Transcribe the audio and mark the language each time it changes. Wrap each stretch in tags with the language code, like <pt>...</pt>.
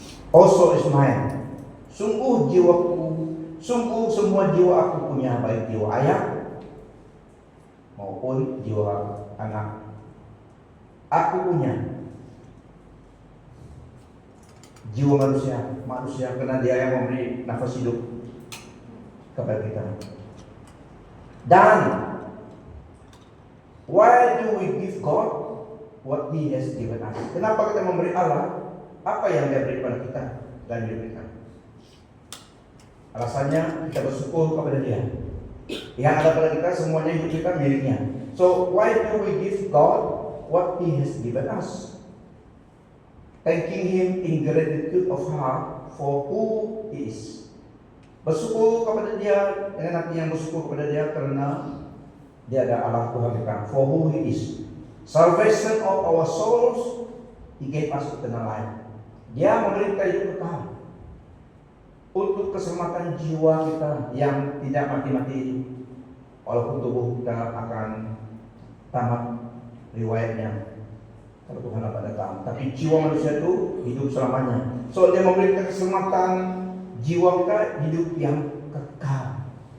<en>Also is mine.</en> <id>Sungguh jiwaku, sungguh semua jiwa aku punya, baik jiwa ayah maupun jiwa anak. Aku punya jiwa manusia karena dia yang memberi nafas hidup kepada kita.</id> <en>Dan why do we give God what He has given us?</en> <id>Kenapa kita memberi Allah apa yang Dia beri kepada kita dan hidup kita? Alasannya kita bersyukur kepada Dia. Yang ada pada kita semuanya hidup kita miliknya.</id> <en>So why do we give God what He has given us, thanking Him in gratitude of heart for who He is.</en> <id>Bersyukur kepada Dia dengan hati yang bersyukur kepada Dia karena Dia adalah Allah Tuhan kita,</id> <en>for who He is. Salvation of our souls, He gave us eternal life.</en> <id>Dia memberi kita hidup kekal untuk keselamatan jiwa kita yang tidak mati-mati, walaupun tubuh kita akan tamat riwayatnya kalau Tuhan dapat datang. Tapi jiwa manusia itu hidup selamanya. So Dia memberi kita keselamatan jiwa kita, hidup yang kekal.</id>